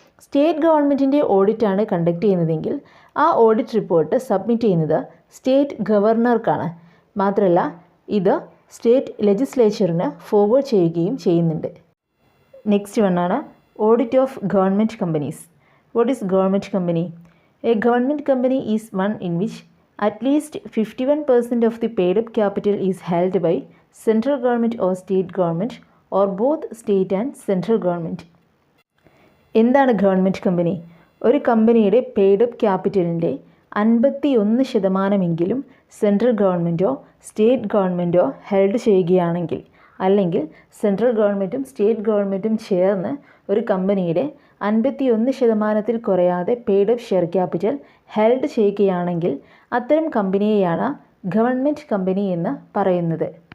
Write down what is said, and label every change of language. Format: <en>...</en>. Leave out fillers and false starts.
<ml>State ഗവൺമെൻറ്റിൻ്റെ ഓഡിറ്റാണ് conduct ചെയ്യുന്നതെങ്കിൽ ആ ഓഡിറ്റ് റിപ്പോർട്ട് സബ്മിറ്റ് ചെയ്യുന്നത് സ്റ്റേറ്റ് ഗവർണർക്കാണ്. മാത്രമല്ല ഇത് സ്റ്റേറ്റ് ലെജിസ്ലേച്ചറിന് ഫോർവേഡ് ചെയ്യുകയും ചെയ്യുന്നുണ്ട്.</ml> <en>Next വണ്ണാണ് audit of government companies. What is government company? A government company is one in which at least 51% of the paid up capital is held by central government or state government or both state and central government.</en> <ml>എന്താണ് government company? ഒരു കമ്പനിയുടെ paid up ക്യാപിറ്റലിൻ്റെ 51% central ഗവൺമെൻറ്റോ state ഗവൺമെൻറ്റോ held ചെയ്യുകയാണെങ്കിൽ, അല്ലെങ്കിൽ central ഗവൺമെൻറ്റും state ഗവൺമെൻറ്റും ചേർന്ന് ഒരു കമ്പനിയുടെ 51% കുറയാതെ paid up share capital held ചെയ്യുകയാണെങ്കിൽ അത്തരം കമ്പനിയെയാണ് ഗവൺമെൻറ് കമ്പനി എന്ന് പറയുന്നത്.</ml>